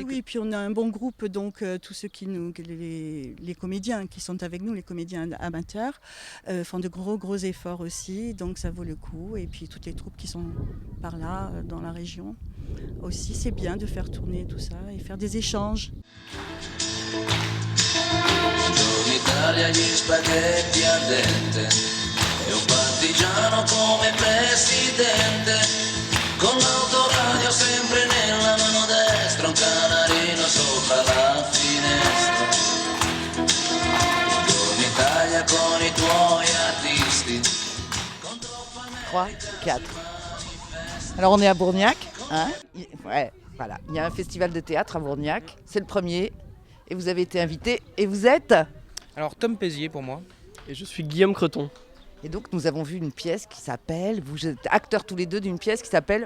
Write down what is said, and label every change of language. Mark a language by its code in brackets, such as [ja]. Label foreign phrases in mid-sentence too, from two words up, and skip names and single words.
[fr] Oui, puis on a un bon groupe, donc tous ceux les comédiens qui sont avec nous, les comédiens amateurs, font de gros efforts aussi, donc ça vaut le coup. Et puis toutes les troupes qui sont par là, dans la région aussi, c'est bien de faire tourner tout ça et faire des échanges. [it] Buongiorno Italia, gli spaghetti al dente e un partigiano come presidente. Con l'autoradio sempre nella mano destra, un canarino sopra la finestra. Buongiorno Italia con i tuoi artisti. 3, 4. [fr] Alors on est à Bourgnac, hein ? Ouais, voilà. Il y a un festival de théâtre à Bourgnac, c'est le premier. Et vous avez été invité, et vous êtes ? Alors Tom Pézier pour moi. Et je suis Guillaume Creton. Et donc nous avons vu une pièce qui s'appelle, vous êtes acteurs tous les deux d'une pièce qui s'appelle